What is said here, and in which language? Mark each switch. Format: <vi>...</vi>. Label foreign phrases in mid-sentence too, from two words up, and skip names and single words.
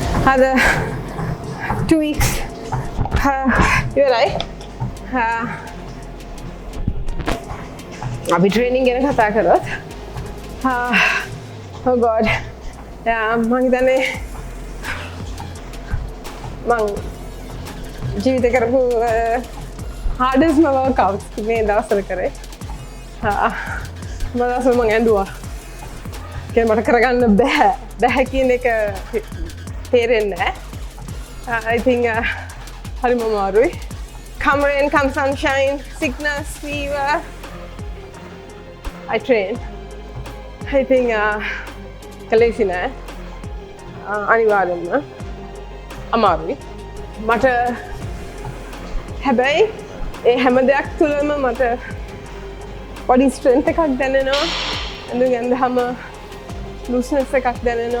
<si>ada 2 weeks ඉවරයි. අපි ට්‍රේනින් ගැන කතා කරොත්</si> <en>oh god</en> <si>මං හිතන්නේ මං ජීවිතේ කරපු</si> <en>hardest workouts</en> <si>මේ දවස්වල කරේ. දවස්වල මං ඇඬුවා. ඒක මට කරගන්න බෑ කියන එක තේරෙන්නේ නැහැ.</si> <en>I think</en> <si>හරිම අමාරුයි.</si> <en>Come rain, come sunshine, sickness, fever. I train. I think</en> <si>කලේසි නෑ. අනිවාර්යෙන්ම අමාරුයි. මට හැබැයි ඒ හැම දෙයක් තුළම මට</si> <en>body strength</en> <si>එකක් දැනෙනවා. ඇඳුම් ඇඳහම looseness එකක් දැනෙනවා.</si>